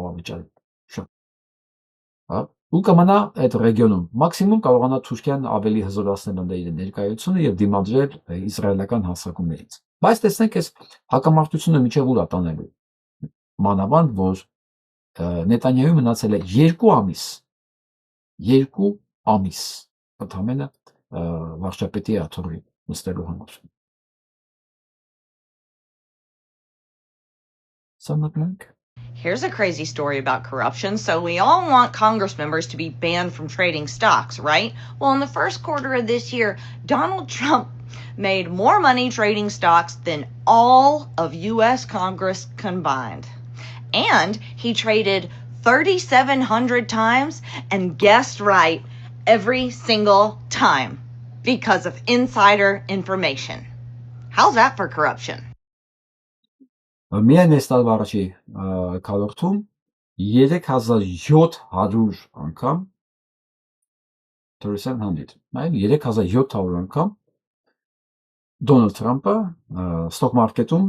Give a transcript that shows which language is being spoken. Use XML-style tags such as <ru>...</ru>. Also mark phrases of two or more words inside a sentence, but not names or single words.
<hy>կարող է վճարել, շատ։ ու կմնա այդ ռեգիոնում։ Մաքսիմում կարողանա Թուրքիան ավելի հզորացնել իր ներկայությունը եւ դիմադրել իսրայելական հարձակումներից։ Բայց տեսնենք այս հակամարտությունը միջև ուր տանելու։ Մանավանդ որ Նետանյահուի մնացել է 2 ամիս։ 2 ամիս ընդամենը վարչապետի աթոռի նստելու համար։ Սամատնենք։</hy> <en>Here's a crazy story about corruption. So we all want Congress members to be banned from trading stocks, right? Well, in the first quarter of this year, Donald Trump made more money trading stocks than all of U.S. Congress combined. And he traded 3,700 times and guessed right every single time because of insider information. How's that for corruption?</en> <hy>Միայն այս տարվա առաջի քառորդում 3700 անգամ 300, այլ 3700 անգամ Դոնալդ Թրամփը</hy> <en>stock market</en>